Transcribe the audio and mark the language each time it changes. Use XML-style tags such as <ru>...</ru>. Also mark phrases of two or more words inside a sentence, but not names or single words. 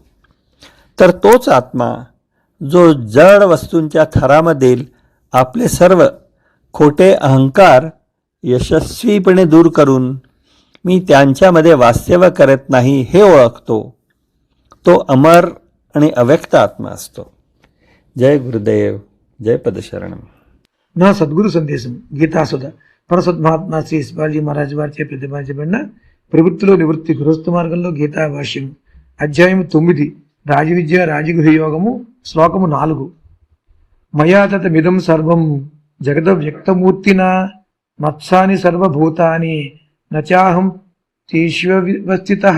<mr>तर तोच आत्मा जो जड वस्तूंच्या थरामधील आपले सर्व खोटे अहंकार यशस्वीपणे दूर करून मी त्यांच्यामध्ये वास्तव्य करत नाही हे ओळखतो, तो अमर आणि अव्यक्त आत्मा असतो. जय गुरुदेव, जय పదశరణం.</mr> <te>నా సద్గురు సందేశం గీతాసుధ పరసద్మహాత్మా శ్రీ శివాజీ మహారాజ్ వారిచే ప్రతిపాదించబడిన ప్రవృత్తిలో నివృత్తి గృహస్థ మార్గంలో గీతా భాష్యం అధ్యాయం 9 రాజవిద్య రాజగృహ యోగము శ్లోకము 4.</te> <sa>మయా తతమిదం సర్వం జగద వ్యక్తమూర్తినా మత్సాని సర్వభూతాని నచాహం తేష్వస్థితః.</sa>